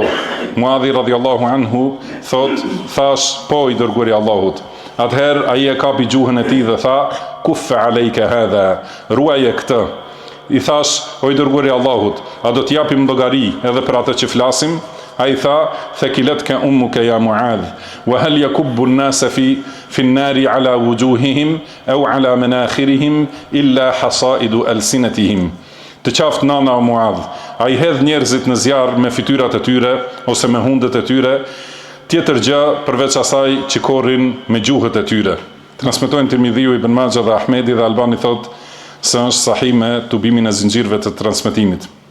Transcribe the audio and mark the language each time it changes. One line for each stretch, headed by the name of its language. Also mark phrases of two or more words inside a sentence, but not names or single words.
Albanian: Muadhi
Arabic: رضي الله عنه
Albanian: thash po i dërguari i Allahut. Atëherë ai e kapi gjuhën e tij dhe tha,
Arabic: كف عليك هذا,
Albanian: ruaje këtë. I thash, o i dërguari i Allahut, a do të japim llogari edhe për atë që flasim? Ai tha,
Arabic: ثكلتك أمك يا معاذ وهل يكب الناس في النار على وجوههم أو على مناخرهم إلا حصائد ألسنتهم.
Albanian: Të qaftë nana o Muadh, a i hedh njerëzit në zjarë me fytyrat e tyre ose me hundet e tyre, tjetër gjë përveç asaj që korrin me gjuhët e tyre. Transmetojnë Tirmidhiu, Ibn Majah dhe Ahmedi dhe Albani thot se është sahih me tubimin e zinxhirëve të transmetimit.